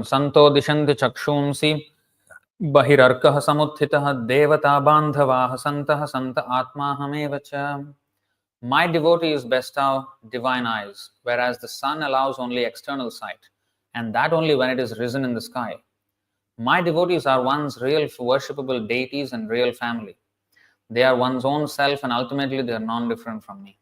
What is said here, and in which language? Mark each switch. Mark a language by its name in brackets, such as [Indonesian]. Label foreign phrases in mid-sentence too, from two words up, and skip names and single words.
[Sanskrit] सन्तो दिशन्ति चक्षूंषि बहिरर्कः समुत्थितः देवता बान्धवाः सन्तः सन्त आत्माहमेव च. [English] My devotees bestow divine eyes, whereas the sun allows only external sight, and that only when it is risen in the sky. My devotees are one's real worshipable deities and real family. They are one's own self, and ultimately they are non-different from me.